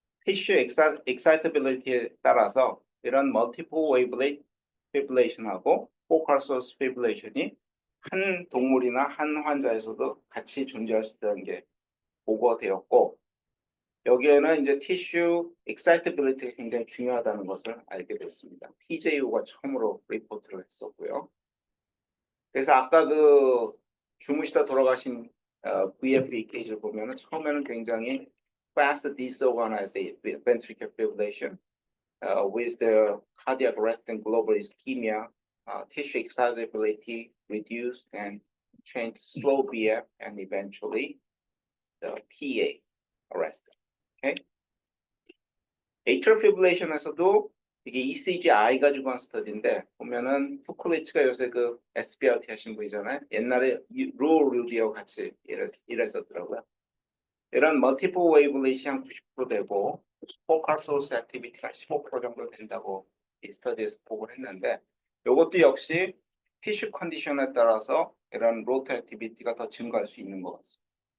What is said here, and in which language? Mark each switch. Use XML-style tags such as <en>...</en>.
<ko>tissue excitability에 따라서 이런 multiple wavelet fibrillation하고 focal source fibrillation이 한 동물이나 한 환자에서도 같이 존재할 수 있다는 게 보고되었고, 여기에는 이제 tissue excitability가 굉장히 중요하다는 것을 알게 됐습니다. TJU가 처음으로 리포트를 했었고요. 그래서 아까 그 주무시다 돌아가신 VF EKG를 보면은 처음에는 굉장히</ko> <en>fast disorganized ventricular fibrillation with the cardiac arrest and global ischemia, tissue excitability reduced and changed slow BF and eventually the PA arrest. Okay.</en> <ko>atrial fibrillation에서도 이게 ECG-I 가지고 한 스터디인데 보면은 푸클리츠가 요새 그 SBRT 하신 분이잖아요. 옛날에 로 루디오 같이 일했었더라고요. 이런 멀티플 웨이블릿이 한 90% 되고 포컬 소스 액티비티가 15% 정도 된다고 이 스터디에서 보고를 했는데, 이것도 역시 티슈 컨디션에 따라서 이런 로트 액티비티가 더 증가할 수 있는 것 같습니다.</ko>